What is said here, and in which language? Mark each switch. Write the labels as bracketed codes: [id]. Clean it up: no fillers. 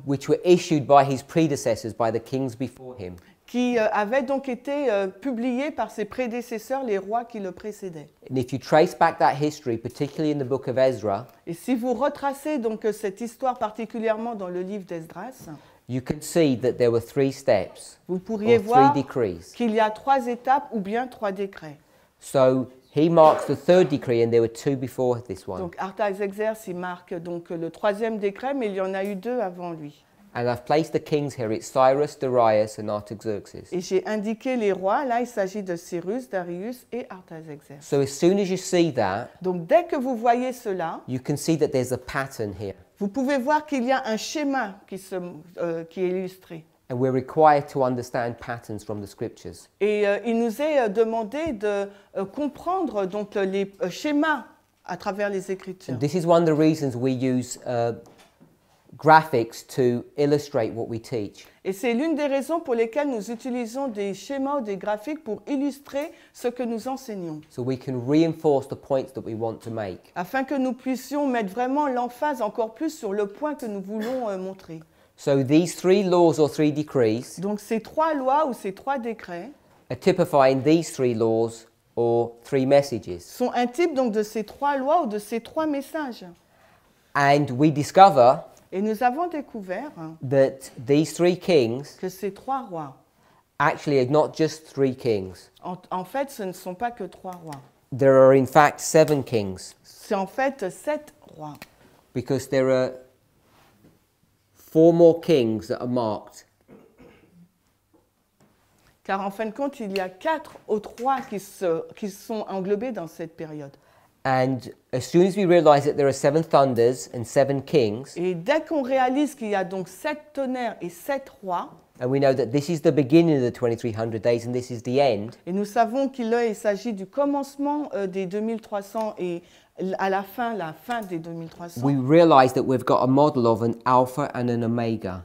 [en] which were issued by his predecessors, by the kings before him. [fr] qui avaient donc été publiées par ses prédécesseurs, les rois qui le précédaient. [en] And if you trace back that history, particularly in the book of Ezra, [fr] Et si vous retracez donc cette histoire particulièrement dans le livre d'Esdras, [en] you can see that there were 3 steps [fr] vous pourriez [en] or 3 [fr] voir [en] decrees. [fr] qu'il y a 3 étapes ou bien 3 décrets. [en] So he marks the 3rd decree, and there were 2 before this one. [fr] Donc Artaxerxès, il marque donc le 3e décret, mais il y en a eu 2 avant lui. [en] And I've placed the kings here. It's Cyrus, Darius, and Artaxerxes. [fr] Et j'ai indiqué les rois. Là, il s'agit de Cyrus, Darius et Artaxerxès. [en] So as soon as you see that, [fr] Donc dès que vous voyez cela, [en] you can see that there's a pattern here. [fr] vous pouvez voir qu'il y a un schéma qui est illustré. [en] And we're required to understand patterns from the scriptures. [fr] Et il nous est demandé de comprendre donc les schémas à travers les Écritures. [en] And this is one of the reasons we use graphics to illustrate what we teach. [fr] Et c'est l'une des raisons pour lesquelles nous utilisons des schémas ou des graphiques pour illustrer ce que nous enseignons, [en] So we can reinforce the points that we want to make. [fr] afin que nous puissions mettre vraiment l'emphase encore plus sur le point que nous voulons montrer. [en] So these 3 laws or 3 decrees [fr] Donc ces 3 lois ou ces 3 décrets [en] are typifying these 3 laws or 3 messages. [fr] sont un type donc de ces 3 lois ou de ces 3 messages. [en] And we discover [fr] Et nous avons découvert [en] that these three kings [fr] que ces 3 rois, [en] actually are not just three kings. [fr] en fait, ce ne sont pas que 3 rois. [en] There are in fact 7 kings, [fr] C'est en fait 7 rois. [en] because there are 4 more kings that are marked. [fr] Car en fin de compte, il y a 4 autres rois qui sont englobés dans cette période. [en] And as soon as we realize that there are 7 thunders and 7 kings, [fr] Et dès qu'on réalise qu'il y a donc 7 tonnerres et 7 rois, [en] and we know that this is the beginning of the 2300 days and this is the end, [fr] et nous savons qu'il s'agit du commencement des 2300 et à la fin des 2300, [en] we realize that we've got a model of an alpha and an omega.